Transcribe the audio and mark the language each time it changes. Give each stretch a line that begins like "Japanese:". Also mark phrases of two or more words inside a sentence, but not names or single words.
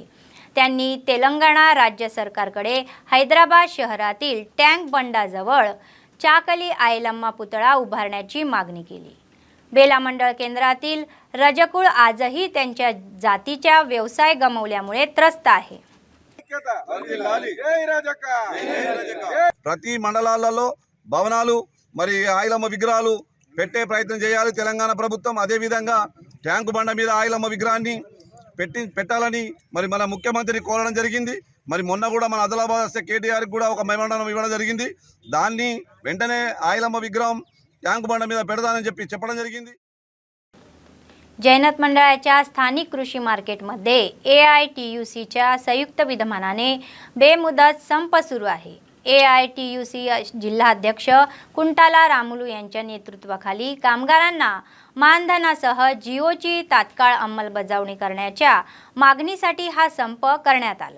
Marathi: त्यांनी तेलंगणा राज्य सरकारकडे हैदराबाद शहरातील टँक बंडाजवळ चाकली आयलम्मा पुतळा उभारण्याची मागणी केली। बेला मंडळ केंद्रातील रजकुळ आजही त्यांच्या जातीच्या व्यवसाय गमावल्यामुळे त्रस्त आहे।
Telugu: ప్రతి మండలాలలో భవనాలు మరి ఆయిలమ్మ విగ్రహాలు పెట్టే ప్రయత్నం చేయాలి తెలంగాణ ప్రభుత్వం। అదే విధంగా ట్యాంకు బండ మీద ఆయిలమ్మ విగ్రహాన్ని పెట్టాలని మరి మన ముఖ్యమంత్రిని కోరడం జరిగింది। మరి మొన్న కూడా మన ఆదిలాబాద్ వస్తే కేటీఆర్ కూడా ఒక మెమోరాండం ఇవ్వడం జరిగింది। దాన్ని వెంటనే ఆయిలమ్మ విగ్రహం ట్యాంకు బండ మీద పెడతానని చెప్పడం జరిగింది।
Marathi: जैनत मंडळाच्या स्थानिक कृषी मार्केटमध्ये AITUCच्या संयुक्त विद्यमानाने बेमुदत संप सुरू आहे। AITUC जिल्हाध्यक्ष कुंटाला रामुलू यांच्या नेतृत्वाखाली कामगारांना मानधनासह जिओची तात्काळ अंमलबजावणी करण्याच्या मागणीसाठी हा संप करण्यात आला।